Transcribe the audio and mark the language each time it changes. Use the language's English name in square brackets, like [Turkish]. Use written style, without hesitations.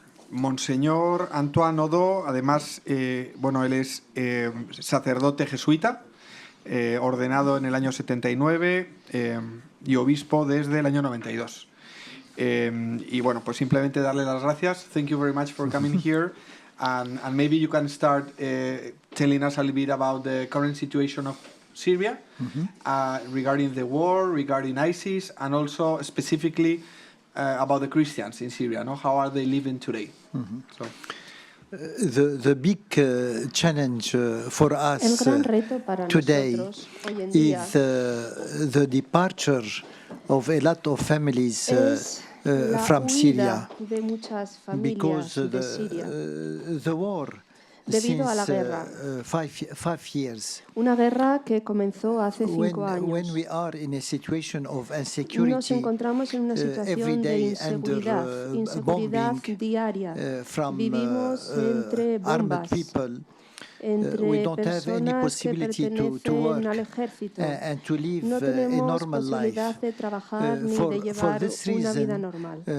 [Spanish] Monseñor Antoine Odó, además, él es sacerdote jesuita, ordenado en el año 79 y obispo desde el año 92. Y bueno, pues simplemente darle las gracias. [English] Thank you very much for coming here. And maybe you can start telling us a little bit about the current situation of Syria, regarding the war, regarding ISIS, and also specifically about the Christians in Syria. No? How are they living today? So. The big challenge for us today is the departure of a lot of families from Syria because the war [Spanish] debido a la guerra. [English] 5 years. [Spanish] Una guerra que comenzó hace 5 años. [English] When we are in a situation of insecurity, [Spanish] nos encontramos en una situación de inseguridad diaria. Vivimos entre bombas, entre personas que pertenecen al ejército. No tenemos posibilidad de trabajar ni de llevar una vida normal.